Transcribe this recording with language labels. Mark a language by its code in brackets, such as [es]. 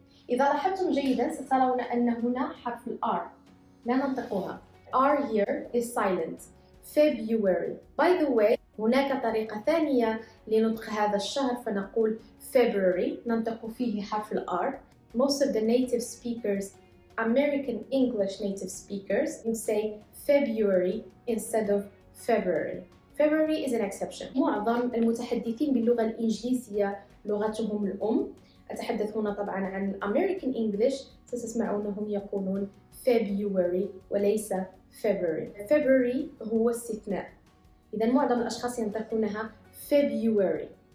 [ar] إذا لاحظتم جيدا سترون أن هنا حرف ال R لا ننطقها. [en] R here is silent. February. By the way, [ar] هناك طريقة ثانية لنطق هذا الشهر فنقول February ننطق فيه حرف ال R. [en] Most of the native speakers, American English native speakers, you say February instead of February. February is an exception. [ar] معظم المتحدثين باللغة الإنجليزية لغتهم الأم، أتحدث هنا طبعا عن American English، ستسمعونهم يقولون February وليس February. February هو استثناء. إذا معظم الأشخاص ينطقونها February.